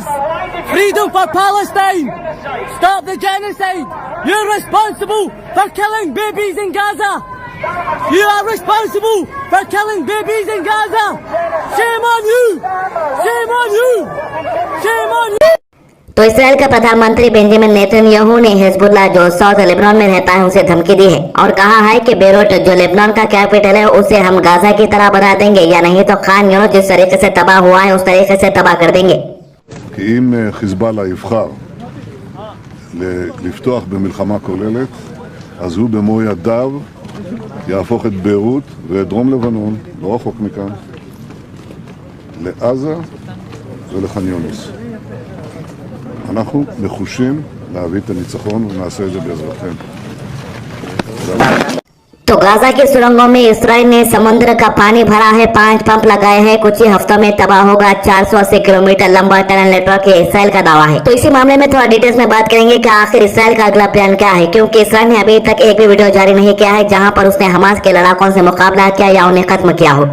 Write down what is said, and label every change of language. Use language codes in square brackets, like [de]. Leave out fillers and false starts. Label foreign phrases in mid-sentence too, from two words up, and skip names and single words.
[en] Freedom for Palestine. Stop the genocide. You're responsible for killing babies in Gaza. You are responsible for killing babies in Gaza. Shame on you. Shame on you. Shame on you. [hi] तो इसराइल का प्रधानमंत्री बेंजामिन नेतन्याहू ने हिजबुल्लाह जो साउथ लेबनान में रहता है उसे धमकी दी है और कहा है कि बेरूट जो लेबनान का कैपिटल है उसे हम गाजा की तरह बना देंगे, या नहीं तो खान यूनिस जिस तरीके से तबाह हुआ है उस तरीके से तबाह कर देंगे। [he] कि אם חיזבאללה יבחר לפתוח במלחמה כוללת, אז הוא במו ידיו יהפוך את ביירות ואת דרום לבנון, לא רחוק מכאן, לעזה ולח'אן יונס. אנחנו נחושים להביא את הניצחון ונעשה את זה בעזרתכם. [hi] तो गाजा की सुरंगों में इसराइल ने समुद्र का पानी भरा है, 5 पंप लगाए हैं, कुछ ही हफ्तों में तबाह होगा 480 किलोमीटर लंबा [en] tunnel network, [hi] ये इसराइल का दावा है। तो इसी मामले में थोड़ा डिटेल्स में बात करेंगे कि आखिर इसराइल का अगला प्लान क्या है, क्योंकि इसराइल ने अभी तक एक भी वीडियो जारी नहीं किया है जहां पर उसने हमास के लड़ाकों से मुकाबला किया या उन्हें खत्म किया हो।